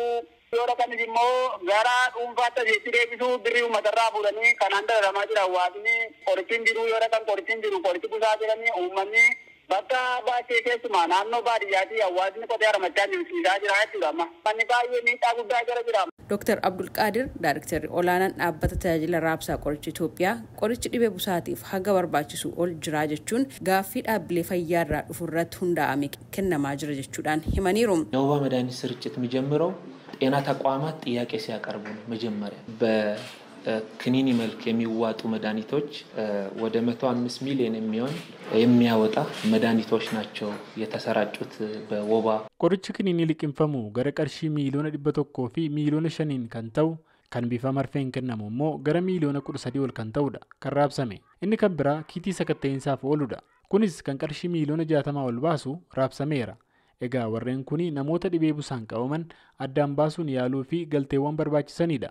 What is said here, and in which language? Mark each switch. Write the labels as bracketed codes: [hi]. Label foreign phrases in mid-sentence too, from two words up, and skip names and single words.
[om] Yoo dhaqanis immoo gara dhuunfaatti asitti deebisuu birrii uummatarraa fuudhanii kanaan dalalamaa jira hawaasni qorichiin jiru yoo dhaqan qorichiin jiru qorichi busaa jedhanii uummanni bakka baay'ee keessumaa naannoo baadiyyaatti hawaasni qotee haramachaa jiru siidaa jira jechuudha amma. Manni baay'ee miidhaa guddaa jira. Dr. Abdul Qadir Director olaanaan dhaabbata tajaajila raabsaa qoricha Itoophiyaa qorichi dhibee busaatiif haga barbaachisu ol jira jechuun gaaffii dhaabbilee fayyaa irraa dhufu irratti hundaa'ame kennamaa jira jechuudhaan himaniiru. [am] የወባ መድኃኒት ስርጭት የሚጀምረው ጤና ተቋማት ጥያቄ ሲያቀርቡ ነው። መጀመሪያ በክኒኒ መልክ የሚዋጡ መድኃኒቶች ወደ 105 ሚሊዮን የሚያወጣ መድኃኒቶች ናቸው የተሰራጩት በወባ [om] qoricha kiniinii liqimfamu gara qarshii miiliyoona 100 fi miiliyoona 5 kan ta'u kan bifa marfeen kennamu immoo gara miiliyoona 13 ol kan ta'udha kan raabsame. Inni kan biraa kiitii sakatta'insaaf ooludha. Kunis kan qarshii miiliyoona 60 ol baasu raabsameera. Egaa warreen kuni namoota dhibee busaan qabaman addaan baasuun yaaluu fi galteewwan barbaachisanidha.